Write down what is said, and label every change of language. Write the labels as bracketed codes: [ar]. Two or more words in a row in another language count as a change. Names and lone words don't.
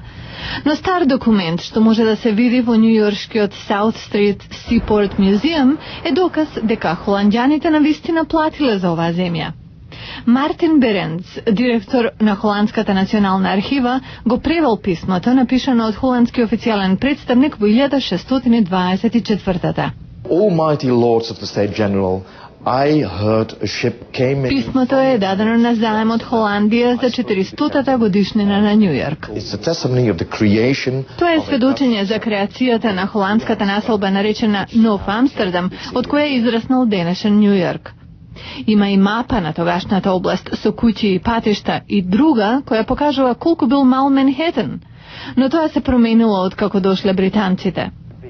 [mk] Но стар документ што може да се види во њујоршкиот South Street Seaport Museum е доказ дека холанѓаните навистина платиле за оваа земја. Мартин Беренц, директор на Холандската национална архива, го превел писмото напишано од холандски официјален представник во 1624-та. [en] Almighty Lords of the State General, I heard a ship came in. [mk] Писмото е дадено на заем од Холандија за 400-та годишнина на Њујорк. [en] It's a testimony of the creation. [mk] Тоа е сведочење за креацијата на холандската населба наречена Нов Амстердам, од која е израснал денешен Њујорк. Има и мапа на тогашната област со куќи и патишта и друга која покажува колку бил мал Манхетен. Но тоа се променило откако дошле британците.